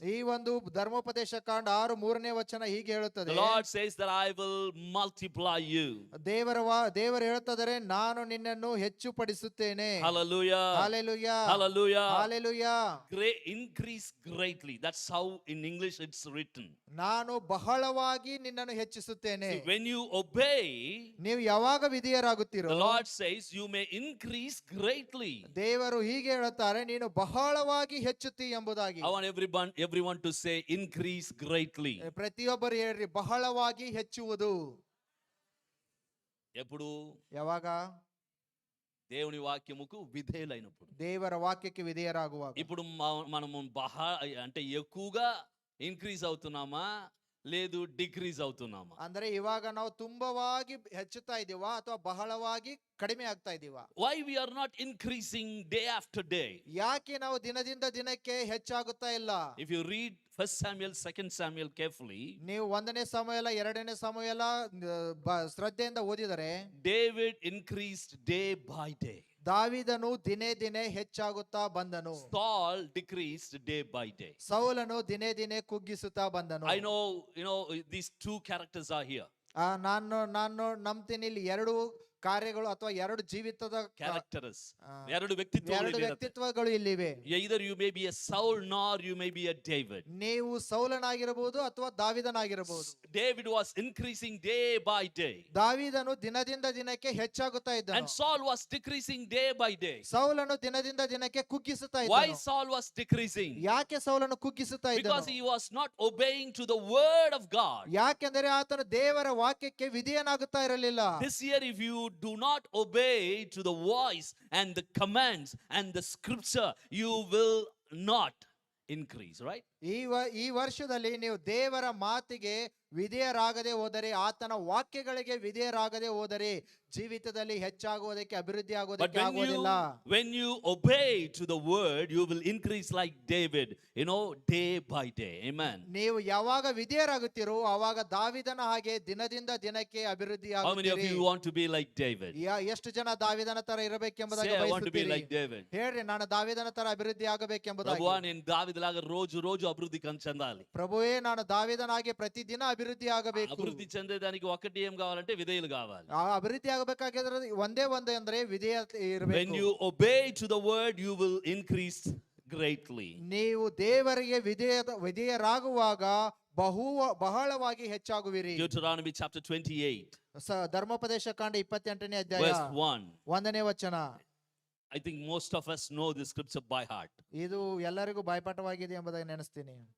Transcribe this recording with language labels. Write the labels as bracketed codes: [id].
[kn] ಈ ಒಂದು ಧರ್ಮೋಪದೇಶ ಕಾಂಡ 6:3ನೇ ವಚನ ಹೀಗೆ ಹೇಳುತ್ತದೆ. [en] the Lord says that I will multiply you. [kn] ದೇವರು ಹೇಳುತ್ತಿದ್ದಾರೆ, ನಾನು ನಿನ್ನನ್ನು ಹೆಚ್ಚು ಪಡಿಸುತ್ತೇನೆ. [en] Hallelujah. Hallelujah. Hallelujah. Hallelujah. Increase greatly. That's how in English it's written. [kn] ನಾನು ಬಹಳವಾಗಿ ನಿನ್ನನ್ನು ಹೆಚ್ಚಿಸುತ್ತೇನೆ. [en] See, when you obey, [kn] ನೀವು ಯಾವಾಗ ವಿಧೇಯರಾಗುತ್ತೀರೋ, [en] the Lord says you may increase greatly. [kn] ದೇವರು ಹೀಗೆ ಹೇಳುತ್ತಾರೆ, ನೀನು ಬಹಳವಾಗಿ ಹೆಚ್ಚುತ್ತಿ ಎಂಬುದಾಗಿ. [en] I want everyone to say increase greatly. [kn] ಪ್ರತಿಯೊಬ್ಬರು ಹೇಳ್ರಿ, ಬಹಳವಾಗಿ ಹೆಚ್ಚುವುದು. [te] ఎప్పుడు [kn] ಯಾವಾಗ? [te] దేవుని వాక్యముకు విధేయులైనప్పుడు. [kn] ದೇವರ ವಾಕ್ಯಕ್ಕೆ ವಿಧೇಯರಾಗುವಾಗ. [te] ఇప్పుడు మనము అంటే ఎక్కువగా ఇంక్రీజ్ అవుతున్నామా లేదు ಡಿಕ್ರೀಸ್ అవుతున్నామా? [kn] ಅಂದ್ರೆ ಇವಾಗ ನಾವು ತುಂಬವಾಗಿ ಹೆಚ್ಚುತ್ತಾ ಇದೀವಾ ಅಥವಾ ಬಹಳವಾಗಿ ಕಡಿಮೆ ಆಗ್ತಾ ಇದೀವಾ? [en] Why we are not increasing day after day? [kn] ಯಾಕೆ ನಾವು ದಿನದಿಂದ ದಿನಕ್ಕೆ ಹೆಚ್ಚಾಗುತ್ತಾ ಇಲ್ಲ? [en] If you read 1 Samuel 2 Samuel carefully, [kn] ನೀವು 1ನೇ ಸಮುವೇಲ 2ನೇ ಸಮುವೇಲ ಶ್ರದ್ಧೆಯಿಂದ ಓದಿದರೆ, [en] David increased day by day. [kn] ದಾವೀದನು ದಿನೇ ದಿನೇ ಹೆಚ್ಚಾಗುತ್ತಾ ಬಂದನು. [en] Saul decreased day by day. [kn] ಸೌಲನು ದಿನೇ ದಿನೇ ಕುಗ್ಗಿಸುತ್ತಾ ಬಂದನು. [en] I know, these two characters are here. [kn] ನಾನು ನಂಬ್ತೀನಿ ಇಲ್ಲಿ ಎರಡು ಕಾರ್ಯಗಳು ಅಥವಾ ಎರಡು ಜೀವಿತದ [en] Characters. [kn] ಎರಡು ವ್ಯಕ್ತಿತ್ವಗಳು ವ್ಯಕ್ತಿತ್ವಗಳು ಇಲ್ಲಿವೆ. [en] Either you may be a Saul nor you may be a David. [kn] ನೀವು ಸೌಲನಾಗಿರಬಹುದು ಅಥವಾ ದಾವೀದನಾಗಿರಬಹುದು. [en] David was increasing day by day. [kn] ದಾವೀದನು ದಿನದಿಂದ ದಿನಕ್ಕೆ ಹೆಚ್ಚಾಗುತ್ತಾ ಇದ್ದನು. [en] And Saul was decreasing day by day. [kn] ಸೌಲನು ದಿನದಿಂದ ದಿನಕ್ಕೆ ಕುಗ್ಗಿಸುತ್ತಾ [en] Why [kn] ಇದ್ದನು. [en] Saul was decreasing? [kn] ಯಾಕೆ ಸೌಲನು ಕುಗ್ಗಿಸುತ್ತಾ [en] Because [kn] ಇದ್ದನು? [en] he was not obeying to the word of God. [kn] ಯಾಕೆಂದರೆ ಆತನು ದೇವರ ವಾಕ್ಯಕ್ಕೆ ವಿಧೇಯನಾಗುತ್ತಾ ಇರಲಿಲ್ಲ. [en] This year if you do not obey to the voice and the commands and the scripture, you will not increase, right? [kn] ಈ ವರ್ಷದಲ್ಲಿ ನೀವು ದೇವರ ಮಾತಿಗೆ ವಿಧೇಯರಾಗದೆ ಹೋದರೆ, ಆತನ ವಾಕ್ಯಗಳಿಗೆ ವಿಧೇಯರಾಗದೆ ಹೋದರೆ ಜೀವಿತದಲ್ಲಿ ಹೆಚ್ಚಾಗುವುದಕ್ಕೆ ಅಭಿವೃದ್ಧಿ ಆಗುವುದಕ್ಕೆ ಆಗುವುದಿಲ್ಲ. [en] When you obey to the word, you will increase like David, day by day. Amen. [kn] ನೀವು ಯಾವಾಗ ವಿಧೇಯರಾಗುತ್ತೀರೋ ಆವಾಗ ದಾವೀದನ ಹಾಗೆ ದಿನದಿಂದ ದಿನಕ್ಕೆ ಅಭಿವೃದ್ಧಿ [en] How many of [kn] ಆಗುತ್ತೀರಿ. [en] you want to be like David? [kn] ಎಷ್ಟು ಜನ ದಾವೀದನ ತರ ಇರಬೇಕೆಂಬುದಾಗಿ [en] Say, I want to be [kn] ಬಯಸುತ್ತೀರಿ? [en] like David. [kn] ಹೇಳ್ರಿ, ನಾನು ದಾವೀದನ ತರ ಅಭಿವೃದ್ಧಿ ಆಗಬೇಕೆಂಬುದಾಗಿ. [te] ప్రభువా నేను దావీదులాగా రోజు అభివృద్ధి చెందాలి. [kn] ಪ್ರಭುವೇ, ನಾನು ದಾವೀದನಾಗಿ ಪ್ರತಿದಿನ ಅಭಿವೃದ್ಧಿ ಆಗಬೇಕು. [te] అభివృద్ధి చెందేదానికి ఒకటి ఏం కావాలంటే విధేయులు కావాలి. [kn] ಆ ಅಭಿವೃದ್ಧಿ ಆಗಬೇಕಾಗಿದ್ರೆ ಒಂದೇ ಅಂದ್ರೆ ವಿಧೇಯತೆ [en] When [kn] ಇರಬೇಕು. [en] you obey to the word, you will increase greatly. [kn] ನೀವು ದೇವರಿಗೆ ವಿಧೇಯರಾಗುವಾಗ ಬಹಳವಾಗಿ ಹೆಚ್ಚಾಗುವಿರಿ. [en] Deuteronomy chapter 28 [kn] ಧರ್ಮೋಪದೇಶ ಕಾಂಡ 28ನೇ ಅಧ್ಯಾಯ [en] verse 1. [kn] 1ನೇ ವಚನ. [en] I think most of us know this scripture by heart. [kn] ಇದು ಎಲ್ಲರಿಗೂ ಬಾಯ್ಪಾಠವಾಗಿದೆ ಎಂಬುದಾಗಿ ನೆನೆಸ್ತೀನಿ.